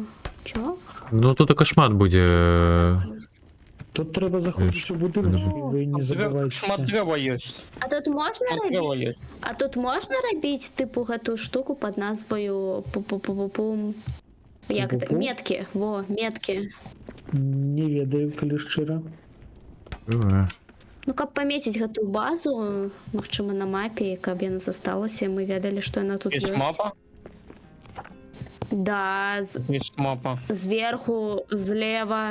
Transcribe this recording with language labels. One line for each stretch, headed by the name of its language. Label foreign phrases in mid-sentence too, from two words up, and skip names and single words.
Belarusian: Чо? Ну тут кашмат будзе. Тут трэба заходзіць у будынак, і вы не шмат забывайцеся. дрэва ёсць. А тут можна Шмат дрэва рабіць? ёсць. А тут можна рабіць типу гэтую штуку пад назваю пу-пу-пу-пу-пум. Як гэта? Пу-пу-пу? Меткі. Во, меткі. Не ведаю, калі шчыра. Ну, каб памеціць гэтую базу, магчыма, на мапе, каб яна засталася, і мы ведалі, што яна тут Ёсць ёсць. мапа? Да, Ёсць мапа. зверху, злева.